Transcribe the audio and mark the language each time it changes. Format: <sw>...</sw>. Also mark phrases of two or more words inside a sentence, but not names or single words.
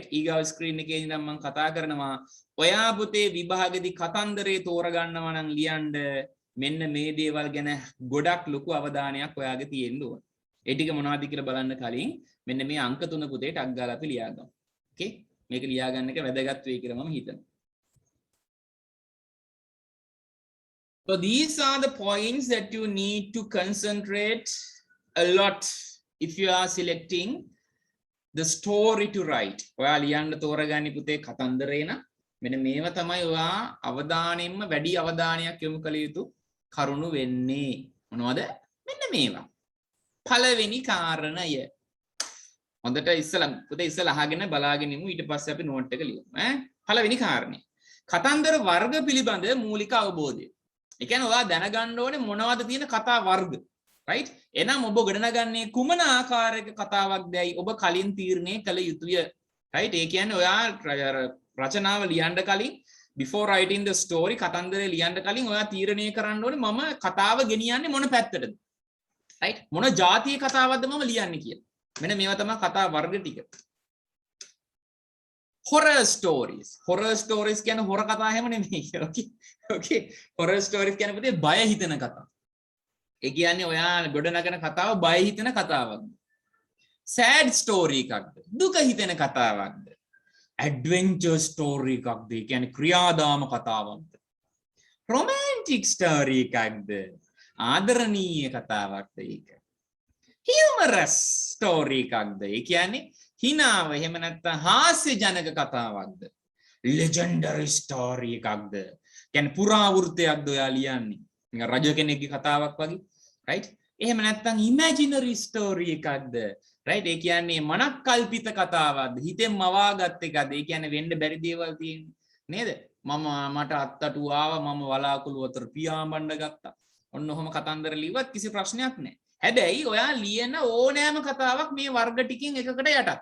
<si>ඊගාව ස්ක්‍රීන් එකේ ඉඳන් මම කතා කරනවා ඔයා පුතේ විභාගෙදි කතන්දරේ තෝරගන්නවා නම් ලියන්න මෙන්න මේ දේවල් ගැන ගොඩක් ලොකු අවධානයක් ඔයාගේ තියෙන්න ඕන. ඒ ටික මොනවද කියලා බලන්න කලින් මෙන්න මේ අංක 3 පුතේ ටක් ගාලා අපි ලියාගමු. ඕකේ? මේක ලියා ගන්න එක වැදගත් වෙයි කියලා මම හිතනවා.</si> <en>So these are the points that you need to concentrate a lot if you are selecting the story to write.</en> <si>ඔයා ලියන්න තෝරගන්නේ පුතේ කතන්දරේ නම් මෙන්න මේවා තමයි ඔයා අවධානයෙන්ම වැඩි අවධානයක් යොමු කළ යුතු කරුණු වෙන්නේ. මොනවද? මෙන්න මේවා. පළවෙනි කාරණය. හොඳට ඉස්සලා අහගෙන බලාගෙන ඉමු ඊට පස්සේ අපි නෝට් එක ලියමු. පළවෙනි කාරණේ. කතන්දර වර්ග පිළිබඳ මූලික අවබෝධය. ඒ කියන්නේ ඔයා දැනගන්න ඕනේ මොනවද තියෙන කතා වර්ග. රයිට්? එහෙනම් ඔබ ගොඩනගන්නේ කුමන ආකාරයක කතාවක්දයි ඔබ කලින් තීරණය කළ යුතුය. රයිට්? ඒ කියන්නේ ඔයා රචනාව ලියන්න කලින්</si> <en>before writing the story</en> <si>කතන්දරේ ලියන්න කලින් ඔයා තීරණය කරන්න ඕනේ මම කතාව ගෙනියන්නේ මොන පැත්තටද. රයිට්? මොන જાතියේ කතාවක්ද මම ලියන්නේ කියලා. මෙන්න මේවා තමයි කතා වර්ග ටික.</si> <en>horror stories</en> <si>කියන්නේ හොර කතා හැම නෙමෙයි. okay</si> <en>horror stories</en> <si>කියන්නේ පුතේ බය හිතෙන කතා. ඒ කියන්නේ ඔයා ගොඩනගන කතාව බය හිතෙන කතාවක්.</si> <en>sad story</en> <si>එකක්ද? දුක හිතෙන කතාවක්ද?</si> <en>adventure story</en> <si>එකක්ද? ඒ කියන්නේ ක්‍රියාදාම කතාවක්ද?</si> <en>romantic story</en> <si>එකක්ද? ආදරණීය කතාවක්ද ඒක?</si> <en>humorous story</en> <si>එකක්ද? ඒ කියන්නේ හිනාව එහෙම නැත්නම් හාස්‍ය ජනක කතාවක්ද?</si> <en>legendary story</en> <si>එකක්ද? කියන්නේ පුරාවෘත්තයක්ද ඔයා ලියන්නේ? නිකන් රජ කෙනෙක්ගේ කතාවක් වගේ. right? එහෙම නැත්නම්</si> <en>imaginary story</en> <si>එකක්ද? right? ඒ කියන්නේ මනක් කල්පිත කතාවක්ද? හිතෙන් මවාගත් එකක්ද? ඒ කියන්නේ වෙන්න බැරි දේවල් තියෙන්නේ. නේද? මට අත්තටු ආවා මම වලාකුළු අතර පියාඹන්න ගත්තා. ඔන්න ඔහොම කතන්දර ලිව්වත් කිසි ප්‍රශ්නයක් නැහැ. හැබැයි ඔයා ලියන ඕනෑම කතාවක් මේ වර්ග ටිකෙන් එකකට යටත්.</si>